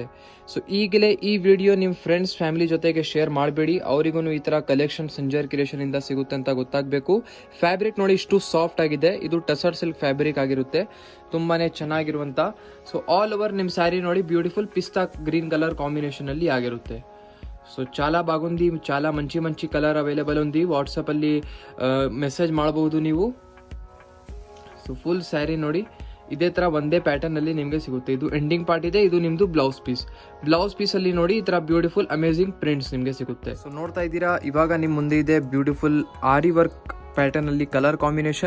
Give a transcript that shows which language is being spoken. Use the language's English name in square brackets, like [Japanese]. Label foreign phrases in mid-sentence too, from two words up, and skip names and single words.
[Kannada] ಸೊ ಈಗಲೇ ಈ ವಿಡಿಯೋ ನಿಮ್ಮ [English] friends family [Kannada] ಜೊತೆಗೆ ಶೇರ್ ಮಾಡಬೇಡಿ, ಅವರಿಗೂ ಈ ತರ ಕಲೆಕ್ಷನ್ ಸಂಜರ್ ಕ್ರಿಯೇಷನ್ ಇಂದ ಸಿಗುತ್ತೆ ಅಂತ ಗೊತ್ತಾಗಬೇಕು. ಫ್ಯಾಬ್ರಿಕ್ ನೋಡಿ ಇಷ್ಟು ಸಾಫ್ಟ್ ಆಗಿದೆ, ಇದು [English] tussar silk fabric [Kannada] ಆಗಿರುತ್ತೆ, ತುಂಬಾನೇ ಚೆನ್ನಾಗಿರುವಂತ. [English] so all over [Kannada] ನಿಮ್ ಸ್ಯಾರಿ ನೋಡಿ [English] beautiful pista green colour combination [Kannada] ಅಲ್ಲಿ ಆಗಿರುತ್ತೆ. [Telugu] సో చాలా బాగుంది, చాలా మంచి [English] colour available [Telugu] ఉంది. [Kannada] వాట్సాప్ ಅಲ್ಲಿ ಮೆಸೇಜ್ ಮಾಡಬಹುದು ನೀವು. [English] so full saree [Kannada] ನೋಡಿ ಇದೇ ತರ ಒಂದೇ ಪ್ಯಾಟರ್ನ್ ಅಲ್ಲಿ ನಿಮಗೆ ಸಿಗುತ್ತೆ. ಇದು [English] ending part [Kannada] ಇದೆ, ಇದು ನಿಮ್ದು [English] blouse piece [Kannada] ಅಲ್ಲಿ ನೋಡಿ ಈ ತರ [English] beautiful amazing prints [Kannada] ನಿಮಗೆ ಸಿಗುತ್ತೆ. ಸೊ ನೋಡ್ತಾ ಇದ್ದೀರಾ, ಇವಾಗ ನಿಮ್ ಮುಂದೆ ಇದೆ [English] beautiful aari work pattern [Kannada] ಅಲ್ಲಿ [English] colour combination.